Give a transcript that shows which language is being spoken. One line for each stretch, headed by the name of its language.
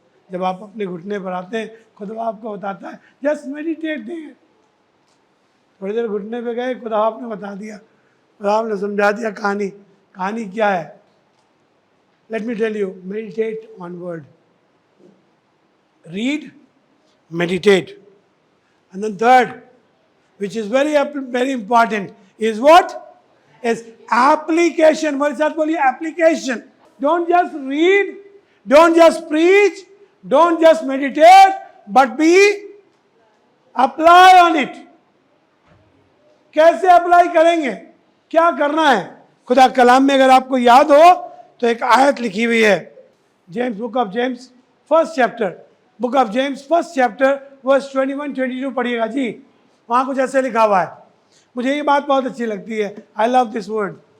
Hindi: जब आप अपने घुटने पर आते हैं, खुदा आपको बताता है
English: just meditate
Hindi: देंगे। थोड़ी देर घुटने पे गए, खुदा आपने बता दिया, खुदा आपने समझा दिया कहानी। कहानी क्या है?
English: Let me tell you, meditate on word. Read, meditate. And then third, which is very important, is what? Is application.
Hindi: मेरे साथ बोलिए application.
English: Don't just read, don't just preach, don't just meditate, but be apply on it.
Hindi: कैसे apply करेंगे? क्या करना है? खुदा कलाम में अगर आपको याद हो तो एक आयत लिखी हुई है, James, book of James, first chapter, book of James first chapter verse 21-22 पढ़िएगा जी। वहाँ कुछ ऐसे लिखा हुआ है। मुझे ये बात बहुत अच्छी लगती है,
English: I love this word.